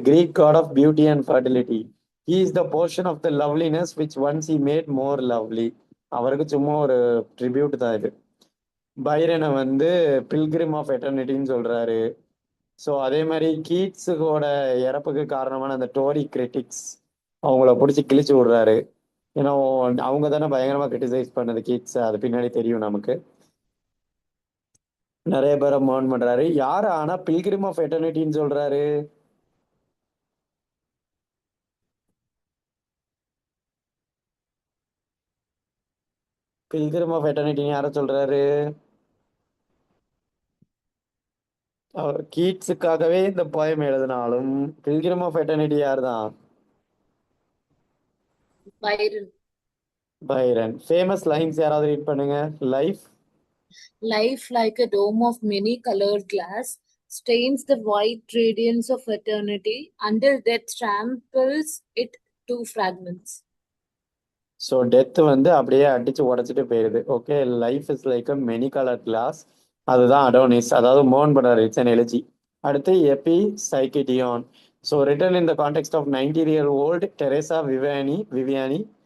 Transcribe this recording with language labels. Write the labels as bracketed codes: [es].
[en] Greek god of beauty and fertility. He is the portion of the loveliness which once he made more lovely. [ta] அவருக்கு சும்மா ஒரு tribute தான் இது. பைரனை வந்து pilgrim of எட்டர்னிட்டின்னு சொல்றாரு. So அதே மாதிரி கீட்ஸுக்கோட இறப்புக்கு காரணமான அந்த டோரி கிரிட்டிக்ஸ் அவங்கள பிடிச்சி கிழிச்சு விடுறாரு. ஏன்னா அவங்க தானே பயங்கரமா கிரிட்டிசைஸ் பண்ணது கீட்ஸ், அது பின்னாடி தெரியும் நமக்கு. நிறைய பேரை மோன் பண்றாரு. யாரு ஆனா பில்கிரிம் ஆஃப் எட்டர்னிட்டின்னு சொல்றாரு? பில்கிரிம் ஆஃப் எட்டர்னிட்டின்னு யார சொல்றாரு? அவர் கீட்ஸுக்காகவே இந்த போயம் எழுதினாலும் பில்கிரிம் ஆஃப் எட்டர்னிட்டி யார் தான்? [en] Byron. [ta] பைரன். ஃபேமஸ் லைன்ஸ் யாராவது ரீட் பண்ணுங்க. Life [en] Life, like a dome of many colored glass, stains the white radiance of eternity until death tramples it to fragments. [ta] So death வந்து அப்படியே அடிச்சு உடைச்சிட்டு போயிடுது. [en] Okay, life is like a many colour glass. அதுதான் Adonais, அதாவது moan பண்றாரு. It's an elegy. [ta] அடுத்து எபி சைக்கிடியான். [en] So written in the context of 90-year-old Teresa Viviani.